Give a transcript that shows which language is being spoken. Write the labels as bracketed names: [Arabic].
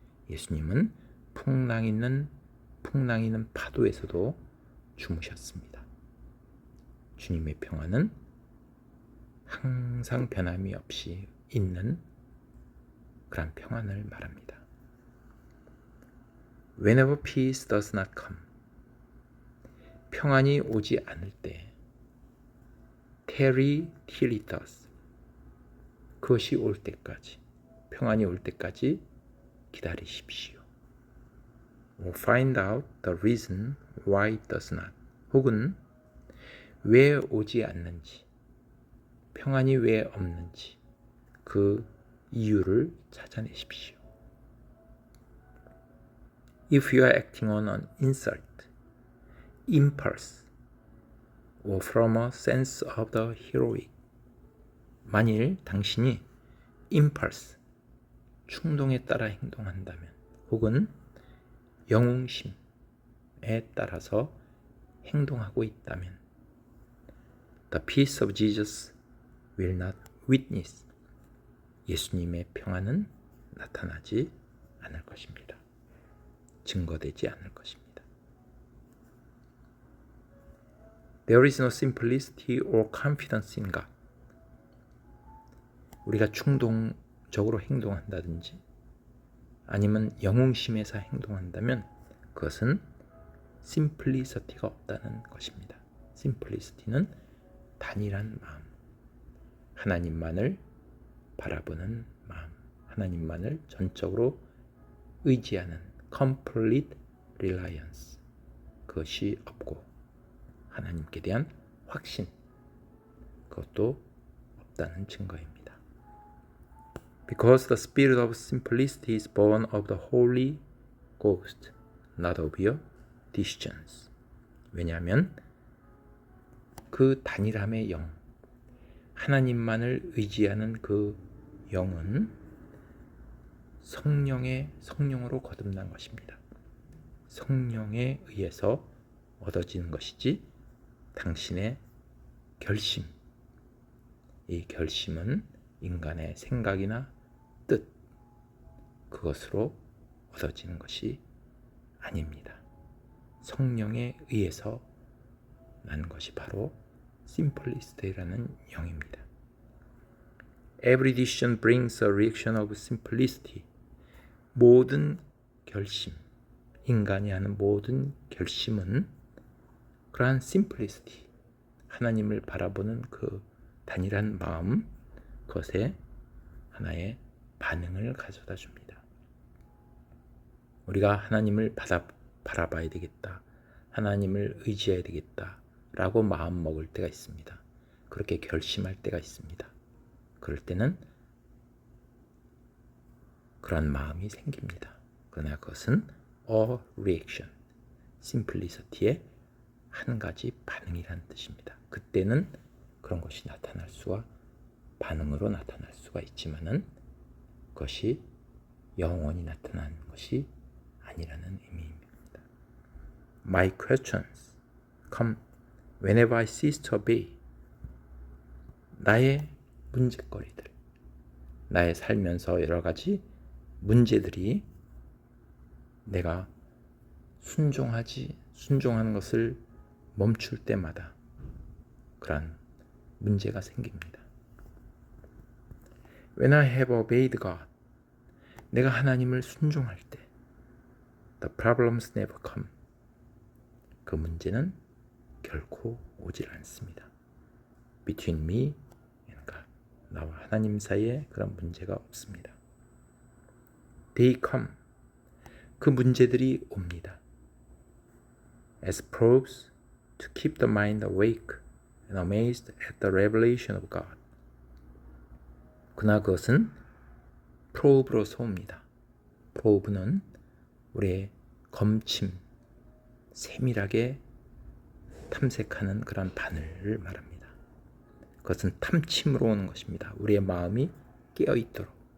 [Korean] 예수님은 풍랑이 있는 파도에서도 주무셨습니다. 주님의 평안은 항상 변함이 없이 있는 그런 평안을 말합니다. [English] Whenever peace does not come. [Korean] 평안이 오지 않을 때 [English] tarry till it does. [Korean] 그것이 올 때까지, 평안이 올 때까지 기다리십시오. [English] Or find out the reason why it does not. [Korean] 혹은 왜 오지 않는지, 평안이 왜 없는지 그 이유를 찾아내십시오. [English] If you are acting on an insult, impulse, or from a sense of the heroic. [Korean] 만일 당신이 impulse, 충동에 따라 행동한다면 혹은 영웅심에 따라서 행동하고 있다면 [English] The peace of Jesus will not witness. [Korean] 예수님의 평안은 나타나지 않을 것입니다. 증거되지 않을 것입니다. [English] There is no simplicity or confidence in God. [Korean] 우리가 충동적으로 행동한다든지 아니면 영웅심에서 행동한다면 그것은 심플리시티가 없다는 것입니다. 심플리시티는 단일한 마음, 하나님만을 바라보는 마음, 하나님만을 전적으로 의지하는 [English] complete reliance, [Korean] 그것이 없고 하나님께 대한 확신, 그것도 없다는 증거입니다. [English] Because the spirit of simplicity is born of the Holy Ghost, not of your decisions. [Korean] 왜냐하면 그 단일함의 영, 하나님만을 의지하는 그 영은 성령으로 거듭난 것입니다. 성령에 의해서 얻어지는 것이지 당신의 결심, 이 결심은 인간의 생각이나 뜻, 그것으로 얻어지는 것이 아닙니다. 성령에 의해서 난 것이 바로 심플리시티라는 영입니다. [English] Every decision brings a reaction of simplicity. [Korean] 모든 결심, 인간이 하는 모든 결심은 그러한 simplicity, 하나님을 바라보는 그 단일한 마음, 그것에 하나의 반응을 가져다 줍니다. 우리가 하나님을 바라봐야 되겠다, 하나님을 의지해야 되겠다 라고 마음 먹을 때가 있습니다. 그렇게 결심할 때가 있습니다. 그럴 때는 그런 마음이 생깁니다. 그러나 그것은 [English] a reaction, [Korean] simplicity의 한 가지 반응이라는 뜻입니다. 그때는 그런 것이 나타날 수가, 반응으로 나타날 수가 있지만은 그것이 영원히 나타나는 것이 아니라는 의미입니다. [English] My questions come whenever I cease to obey. [Korean] 나의 문제거리들, 나의 살면서 여러 가지 문제들이 내가 순종하는 것을 멈출 때마다 그런 문제가 생깁니다. [English] When I have obeyed God, [Korean] 내가 하나님을 순종할 때 [English] the problems never come. [Korean] 그 문제는 결코 오질 않습니다. [English] Between me and God. [Korean] 나와 하나님 사이에 그런 문제가 없습니다. [English] They come. [Korean] 그 문제들이 옵니다. [English] As probes to keep the mind awake and amazed at the revelation of God. [Korean] 그러나 그것은 probe로서 옵니다. probe는 우리의 검침, 세밀하게 탐색하는 그런 바늘을 말합니다. 그것은 탐침으로 오는 것입니다. 우리의 마음이 깨어있도록.